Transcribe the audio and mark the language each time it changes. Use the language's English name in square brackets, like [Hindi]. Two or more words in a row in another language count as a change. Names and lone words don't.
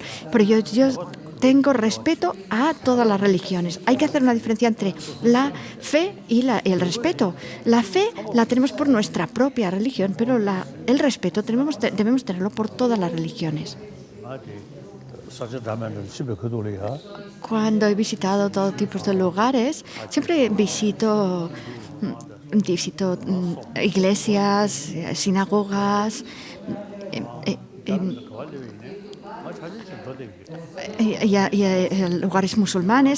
[Spanish] Por ello yo tengo respeto a todas las religiones. Hay que hacer una diferencia entre la fe y el respeto. La fe la tenemos por nuestra propia religión, pero el respeto debemos tenerlo por todas las religiones. 사실다면은 집에 그돌이야. Cuando he visitado todo tipo de lugares, siempre visito iglesias, sinagogas, em, em, y lugares musulmanes.